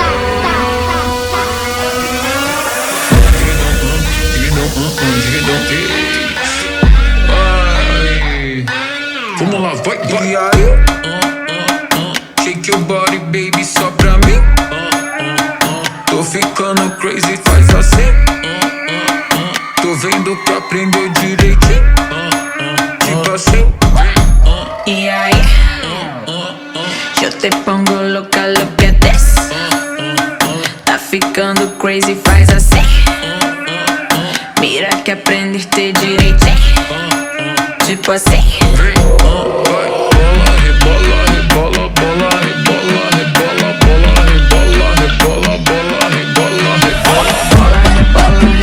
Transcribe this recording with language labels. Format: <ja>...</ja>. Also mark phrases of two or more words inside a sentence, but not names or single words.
<pt>Vamos lá, vai. E aí?</pt> <en>Shake your body, baby,</en> <pt>só pra mim. Tô ficando crazy, faz assim. Tô vendo que aprendeu direitinho. Tipo assim.</pt> <es>Y ahí, yo te pongo loca, lo que des.</es> <pt>Tá ficando crazy, faz assim.</pt> <es>Mira que aprendiste direitinho.</es> <pt>Tipo assim. Rebola, rebola, bola, rebola, rebola, bola, rebola, rebola, bola, rebola, rebola.</pt>